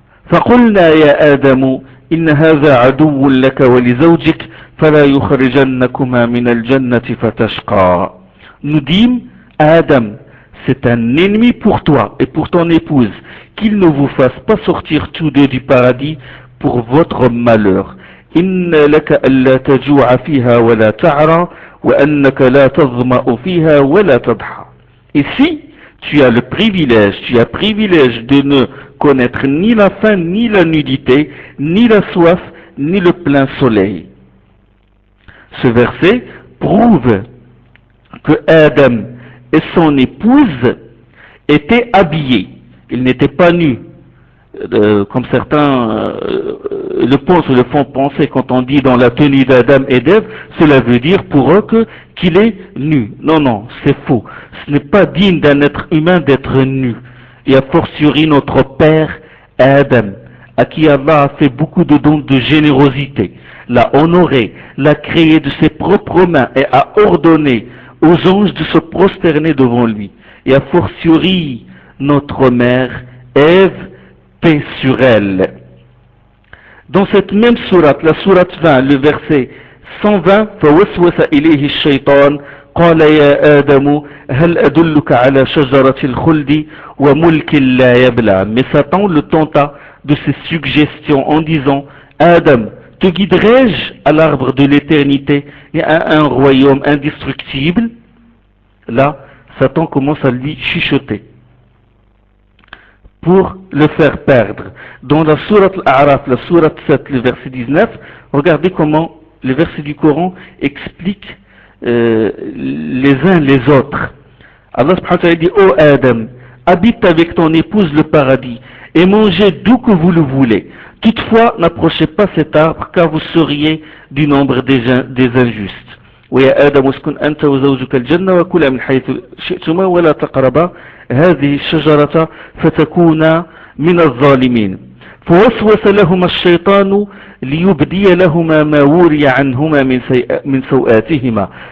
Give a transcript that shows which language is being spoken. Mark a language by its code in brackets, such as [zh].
[ar] فقلنا يا آدم إن هذا عدو لك ولزوجك فلا يخرجنكما من الجنة فتشقى. [fr] Nous dîmes à Adam, c'est un ennemi pour toi et pour ton épouse, qu'il ne vous fasse pas sortir tous deux du paradis pour votre malheur. [ar] إن لك ألا تجوع فيها ولا تعرى وأنك لا تظمأ فيها ولا تضحى. [fr] Ici, tu as privilège de ne connaître ni la faim, ni la nudité, ni la soif, ni le plein soleil. Ce verset prouve que Adam et son épouse étaient habillés. Ils n'étaient pas nus, comme certains le pensent ou le font penser quand on dit dans la tenue d'Adam et d'Ève, cela veut dire pour eux qu'il est nu. Non, c'est faux. Ce n'est pas digne d'un être humain d'être nu. Et a fortiori notre père Adam, à qui Allah a fait beaucoup de dons de générosité, l'a honoré, l'a créé de ses propres mains et a ordonné aux anges de se prosterner devant lui. Et a fortiori notre mère Ève, paix sur elle. Dans cette même sourate, la sourate 20, le verset 120, [ar] فَوَسْوَسَ إِلَيْهِ الشَّيْطَانُ قال يا آدم هل أدلك على شجرة الخلد وملك لا يبلى. [fr] Mais Satan le tenta de ses suggestions en disant, Adam, te guiderai-je à l'arbre de l'éternité et à un royaume indestructible? Là, Satan commence à lui chuchoter pour le faire perdre. Dans la sourate Al-A'raf, la sourate 7, le verset 19, regardez comment les versets du Coran expliquent les uns les autres. Allah subhanahu wa ta'ala dit, ô Adam, habite avec ton épouse le paradis et mangez d'où que vous le voulez. Toutefois, n'approchez pas cet arbre, car vous seriez du nombre des injustes. [ar] ويا آدم اسكن أنت وزوجك الجنة وكلا من حيث شئتما ولا تقربا هذه الشجرة فتكونا من الظالمين. فوسوس لهما الشيطان ليبدي لهما ما وري عنهما من سوآتهما.